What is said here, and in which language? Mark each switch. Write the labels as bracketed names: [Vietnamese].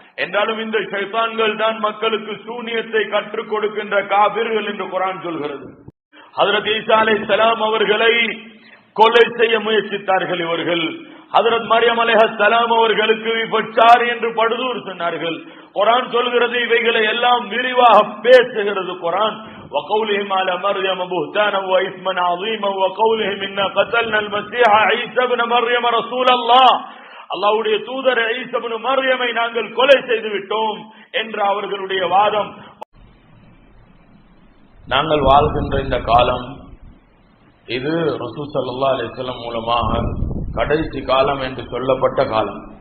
[Tamil] என்றாலும் இந்த ஷைத்தான்கள் தான் மக்களுக்கு சூனியத்தை கற்றுக் கொடுக்கின்ற காபிர்கள் என்று குர்ஆன் சொல்கிறது. ஹஜ்ரத் ஈசா அலைஹிஸ்ஸலாம் அவர்களை கொலை செய்ய முயற்சித்தார்கள் இவர்கள். ஹஜ்ரத் மரியம் அலைஹிஸ்ஸலாம் அவர்களுக்கு விபச்சாரி என்று படுதூர் சொன்னார்கள். குர்ஆன் சொல்கிறது, இவைகளை எல்லாம் விரிவாக பேசுகிறது குர்ஆன். [Arabic] وقولهم على مريم بهتانا واثما عظيما وقولهم إنا قتلنا المسيح عيسى ابن مريم رسول الله. [Tamil] அல்லாஹ்வுடைய தூதர் ஈசா இப்னு மர்யமை நாங்கள் கொலை செய்து விட்டோம் என்ற அவர்களுடைய வாதம். நாங்கள் வாழ்கின்ற இந்த காலம் இது ரசூல் ஸல்லல்லாஹு அலைஹி வஸல்லம் மூலமாக கடைசி காலம் என்று சொல்லப்பட்ட காலம்.